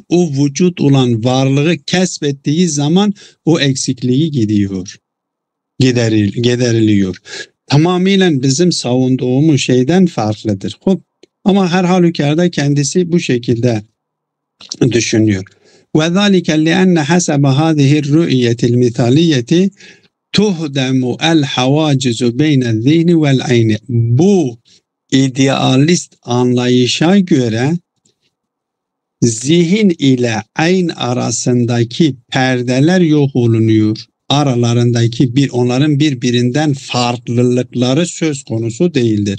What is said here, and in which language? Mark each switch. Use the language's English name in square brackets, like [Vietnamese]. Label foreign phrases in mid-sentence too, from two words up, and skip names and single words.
[Turkish] O vücut olan varlığı kesbettiği zaman o eksikliği gidiyor, gideriliyor. Tamamıyla bizim savunduğumuz şeyden farklıdır. Ama her halükarda kendisi bu şekilde düşünüyor. [Arabic] وذلك لأن حسب هذه الرؤية المثالية تهدم الحواجز بين الذهن والعين. [Turkish] Bu idealist anlayışa göre zihin ile ayn arasındaki perdeler yok olunuyor. Aralarındaki onların birbirinden farklılıkları söz konusu değildir.